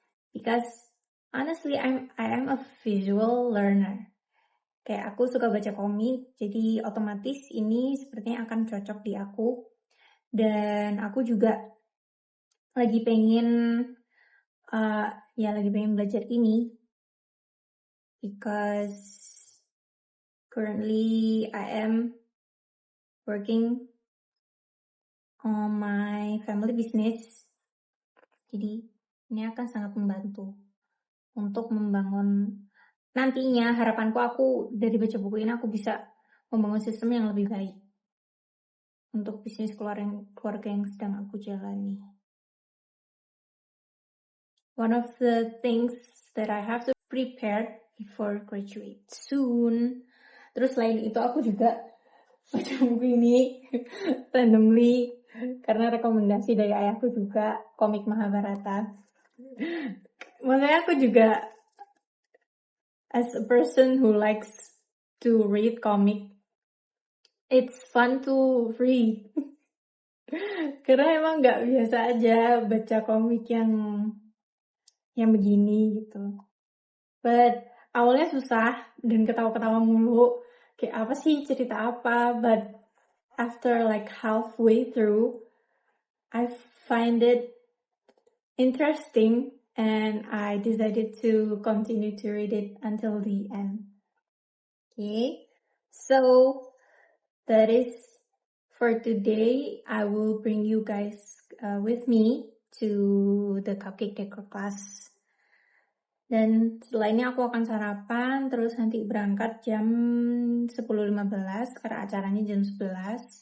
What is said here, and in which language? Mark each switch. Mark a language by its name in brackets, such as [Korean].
[English] Because honestly, I am a visual learner. [Indonesian] Kayak aku suka baca komik, jadi otomatis ini sepertinya akan cocok di aku. Dan aku juga lagi pengen belajar ini. [English] Because currently I am working on my family business. [Indonesian] Jadi ini akan sangat membantu untuk membangun nantinya. Harapanku aku dari baca buku ini aku bisa membangun sistem yang lebih baik untuk bisnis keluarga yang sedang aku jalani. [English] One of the things that I have to prepare before graduate soon. [Indonesian] Terus selain itu aku juga baca buku ini randomly karena rekomendasi dari ayahku juga, komik Mahabharata. Maksudnya aku juga [English] as a person who likes to read comic, it's fun to read. [Indonesian] Karena emang nggak biasa aja baca komik yang begini gitu. But awalnya susah dan ketawa-ketawa mulu. Kayak apa sih, cerita apa? [English] But after like halfway through, I find it interesting and I decided to continue to read it until the end. Okay, so that is for today. I will bring you guys with me to the cupcake decor class. [Indonesian] Dan setelah ini aku akan sarapan, terus nanti berangkat jam 10.15 karena acaranya jam 11.